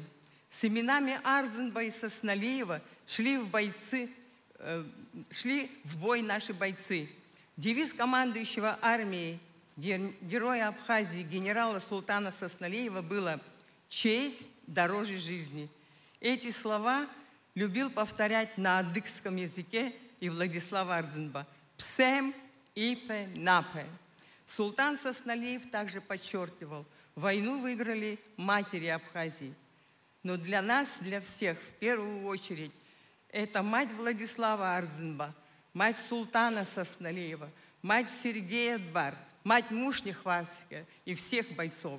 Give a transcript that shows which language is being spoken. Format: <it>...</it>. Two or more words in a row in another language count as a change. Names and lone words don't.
<ru>С именами Арзенба и Сосналиева шли в бой наши бойцы. Девиз командующего армией, героя Абхазии, генерала Султана Сосналиева было «Честь дороже жизни». Эти слова любил повторять на адыгском языке и Владислав Арзенба.</ru> <ady>«Псем ипе напе».</ady> <ru>Султан Сосналиев также подчеркивал: войну выиграли матери Абхазии. Но для нас, для всех, в первую очередь, это мать Владислава Арзенба, мать Султана Сосналиева, мать Сергея Дбар, мать Мушнихватская и всех бойцов.</ru>